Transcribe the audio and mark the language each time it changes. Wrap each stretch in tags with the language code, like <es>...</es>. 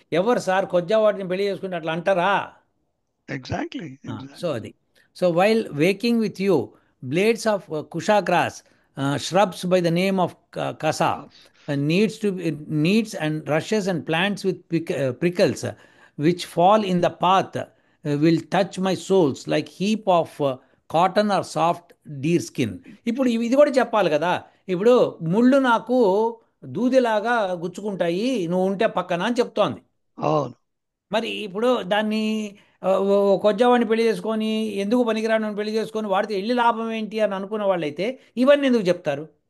<te>ఎవరు సార్ కొజ్జావాడిని పెళ్లి చేసుకుంటే అట్లా అంటారా?</te> <en>Exactly so exactly.</en> <te>అది.</te> <en>So while walking with you, blades of kusha grass, shrubs by the name of kasa, needs and rushes and plants with prickles, which fall in the path, will touch my souls like heap of cotton or soft deer skin.</en> <te>ఇప్పుడు ఇది కూడా చెప్పాలి కదా. ఇప్పుడు ముళ్ళు నాకు దూదిలాగా గుచ్చుకుంటాయి నువ్వు ఉంటే పక్కన అని చెప్తోంది. అవును. మరి ఇప్పుడు దాన్ని కొజ్జావాడిని పెళ్లి చేసుకొని ఎందుకు పనికిరాని పెళ్లి చేసుకొని వాడితే వెళ్ళి లాభం ఏంటి అని అనుకున్న వాళ్ళైతే ఇవన్నీ ఎందుకు చెప్తారు?</te>